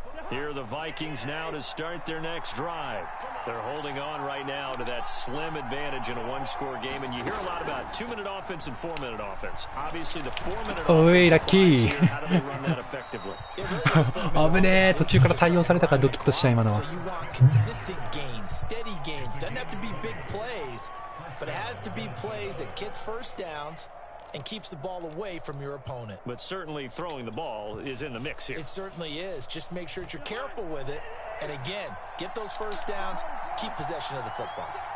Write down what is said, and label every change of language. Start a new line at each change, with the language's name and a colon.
English: Here are the Vikings now to start their next drive. They're holding on right now to that slim advantage in a one-score game. And you hear a lot about 2-minute offense and 4-minute offense. Obviously, the 4-minute offense.
Japanese: ラッキー。
English: How do they run that effectively?
Japanese: 危ねえ、途中から対応されたからドキッとした今のは。
English: So you want consistent gains, steady gains. Doesn't have to be big plays, but it has to be plays that gets first downs and keeps the ball away from your opponent. But certainly throwing the ball is in the mix here. It certainly is. Just make sure that you're careful with it. And again, get those first downs, keep possession of the football.